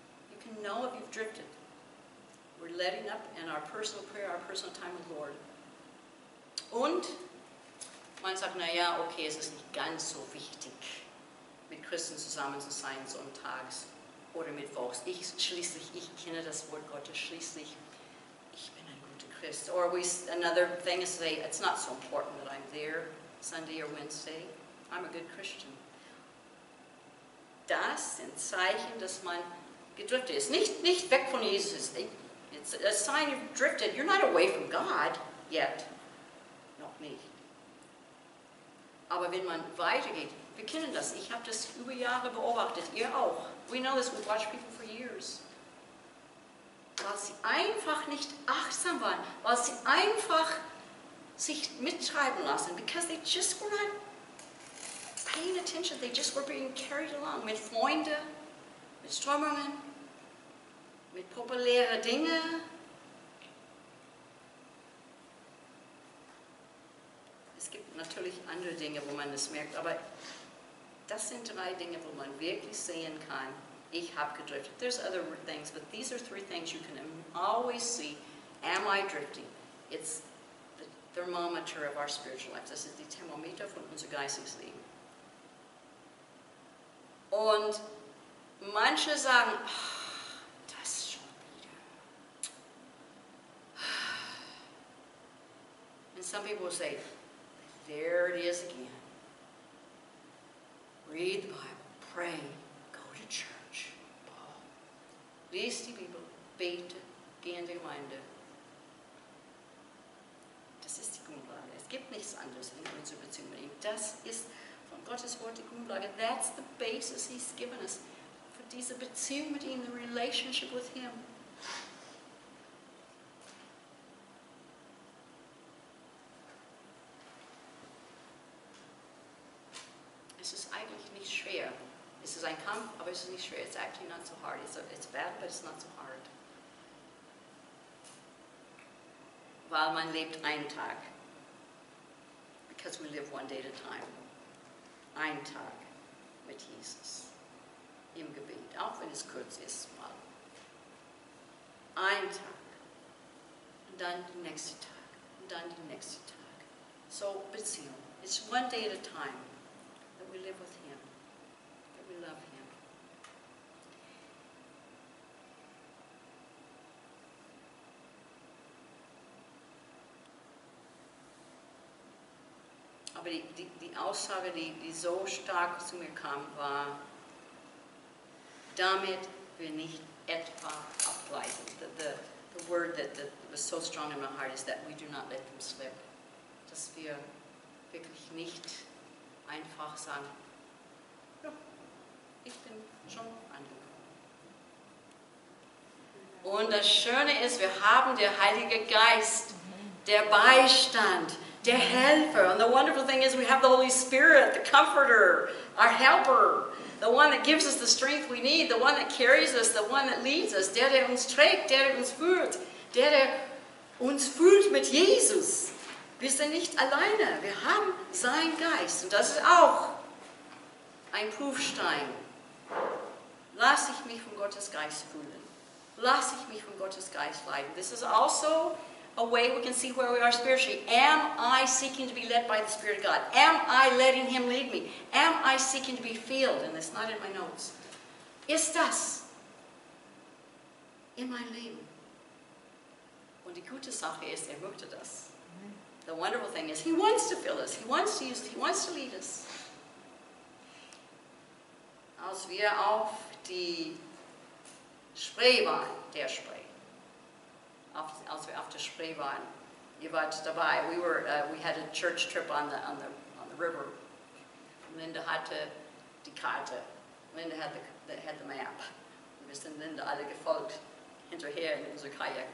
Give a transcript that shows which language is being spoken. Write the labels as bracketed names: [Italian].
[English] You can know if you've drifted. We're letting up in our personal prayer, our personal time with the Lord. [German] Und man sagt, naja, okay, es ist nicht ganz so wichtig, mit Christen zusammen zu sein, sonntags oder mittwochs. Ich kenne das Wort Gottes, schließlich, ich bin ein guter Christ. [English] Or another thing is to say, it's not so important that I'm there Sunday or Wednesday. I'm a good Christian. [German] Das sind Zeichen, dass man gedriftet ist. Nicht weg von Jesus. [English] It's a sign you've drifted. You're not away from God yet. [German] Noch nicht. Aber wenn man weitergeht, wir kennen das. Ich habe das über Jahre beobachtet. Ihr auch. [English] We know this. We've watched people for years. [German] Weil sie einfach nicht achtsam waren. Weil sie einfach sich mittreiben lassen. [English] Because they just were not paying attention. They just were being carried along. [German] Mit Freunden, mit Strömungen, mit populären Dingen. Es gibt natürlich andere Dinge, wo man das merkt, aber das sind 3 Dinge, wo man wirklich sehen kann, ich habe gedriftet. [English] There's other things, but these are 3 things you can always see. Am I drifting? It's the thermometer of our spiritual life. [German] Das ist die Thermometer von unser geistiges Leben. Und manche sagen, das schon wieder. [English] And some people say, there it is again. Read the Bible, pray, go to church. [German] Lies die Bibel, bete, geh in die Gemeinde. Das ist die Grundlage. Es gibt nichts anderes in unserer Beziehung mit ihm. Das ist von Gottes Wort die Grundlage. [English] That's the basis He's given us. [German] Für diese Beziehung mit ihm, [English] the relationship with Him. [German] Es ist eigentlich nicht schwer. Es ist ein Kampf, aber es ist nicht schwer. [English] It's actually not so hard. It's bad, but it's not so hard. [German] Weil man lebt einen Tag. [English] Because we live one day at a time. [German] Ein Tag mit Jesus. Im Gebet. Auch wenn es kurz ist, mal. Ein Tag. Und dann der nächste Tag. Und dann der nächste Tag. [English] So, Beziehung. It's one day at a time. We live with Him, that we love Him. [German] Aber die Aussage, die so stark zu mir kam, war, damit wir nicht etwa abgleiten. [English] The word that was so strong in my heart is that we do not let them slip. [German] Dass wir wirklich nicht einfach sagen, ja, ich bin schon angekommen. Und das Schöne ist, wir haben den Heiligen Geist, der Beistand, der Helfer. [English] And the wonderful thing is we have the Holy Spirit, the Comforter, our Helper, the one that gives us the strength we need, the one that carries us, the one that leads us, [German] der uns trägt, der uns führt, der uns fühlt mit Jesus. Wir sind nicht alleine, wir haben seinen Geist. Und das ist auch ein Prüfstein. Lass ich mich von Gottes Geist fühlen? Lass ich mich von Gottes Geist leiten? [English] This is also a way we can see where we are spiritually. Am I seeking to be led by the Spirit of God? Am I letting Him lead me? Am I seeking to be filled? And it's not in my notes. [German] Ist das in mein Leben? Und die gute Sache ist, möchte das. [English] The wonderful thing is, He wants to fill us. He wants to use us. He wants to lead us. [German] Als wir auf die Spree waren, als wir auf der Spree waren, ihr wart dabei. [English] We had a church trip on the river. [German] Linda hatte die Karte. [English] Linda had the map. [German] Und wir sind Linda alle gefolgt hinterher in unser Kajak.